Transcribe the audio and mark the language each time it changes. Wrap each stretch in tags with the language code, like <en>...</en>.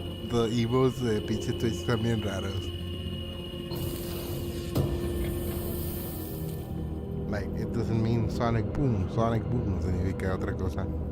<es>Los evos de pinche Twitch están bien raros.</es> <en>Like, it doesn't mean Sonic Boom.</en> <es>Sonic Boom significa otra cosa.</es>